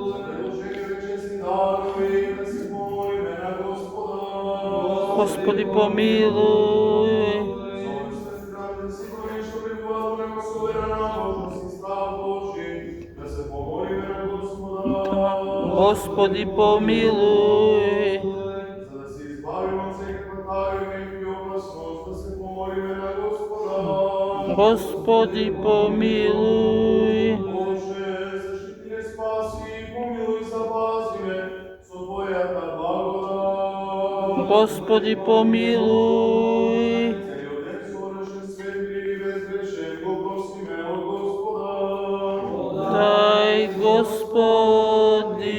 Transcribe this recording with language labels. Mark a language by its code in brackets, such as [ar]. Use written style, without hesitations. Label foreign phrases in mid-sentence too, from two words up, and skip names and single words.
[mk] Господи, помилуй. Господи, помилуй. За да се избавиме од секаква тајна и опасност, да се помолиме на Господа. Господи, помилуй. Боже, защити ме, спаси, помилуй, запази ме со Твојата благодат. Господи, помилуй. Целиот ден совршен, светли и безгрешен, го просиме од Господа. Дай, Господи.